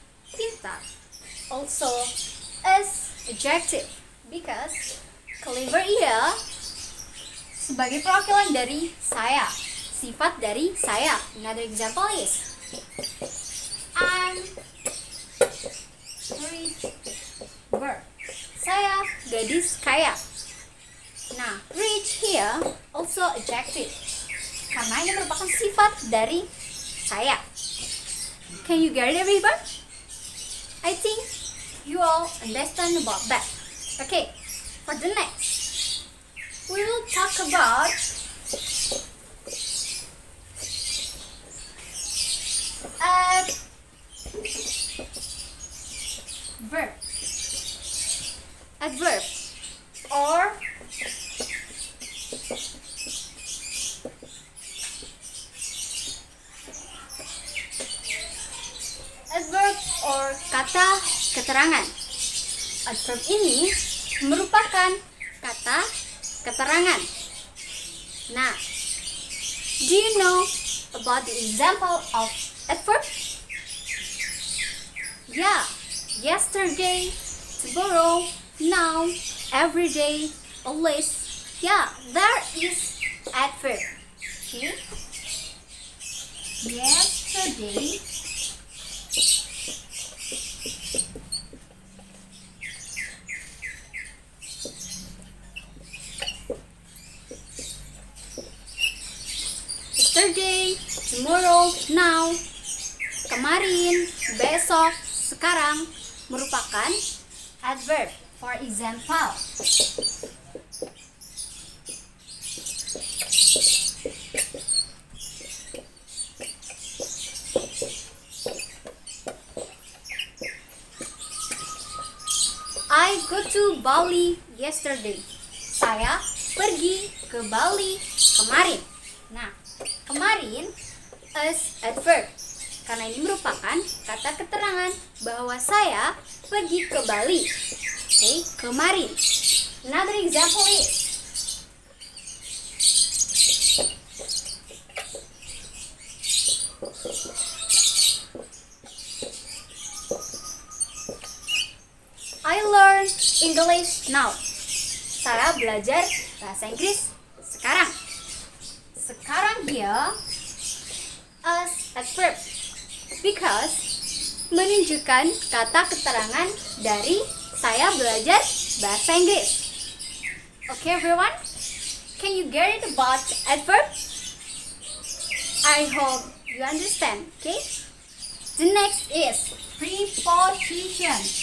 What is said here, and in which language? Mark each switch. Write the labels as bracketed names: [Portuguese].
[Indonesian] Pintar [English] also is adjective because clever here [Indonesian] sebagai perwakilan dari saya, sifat dari saya. [English] Another example is I'm rich girl. [Indonesian] Saya gadis kaya. Nah, [English] rich here also adjective [Indonesian] karena ini merupakan sifat dari saya. [English] Can you get it, everyone? I think you all understand about that. Okay, for the next, we will talk about verb. Adverb or adverb or [Indonesian] kata keterangan. Adverb ini merupakan kata keterangan. [English] Nah, do you know about the example of adverb? Yeah, yesterday, tomorrow, now, every day, always. Yeah, there is adverb. Okay? Yesterday, yesterday, tomorrow, now, [Indonesian] kemarin, besok, sekarang merupakan adverb. [English] For example, I go to Bali yesterday. [Indonesian] Saya pergi ke Bali kemarin. Nah, kemarin [English] is adverb [Indonesian] karena ini merupakan kata keterangan bahwa saya pergi ke Bali. Okay, kemarin. [English] Another example is I learn English now. [Indonesian] Saya belajar bahasa Inggris sekarang. Sekarang dia [English] as adverb because [Indonesian] menunjukkan kata keterangan dari saya belajar bahasa Inggris. [English] Okay, everyone? Can you get it about adverb? I hope you understand, okay? The next is preposition.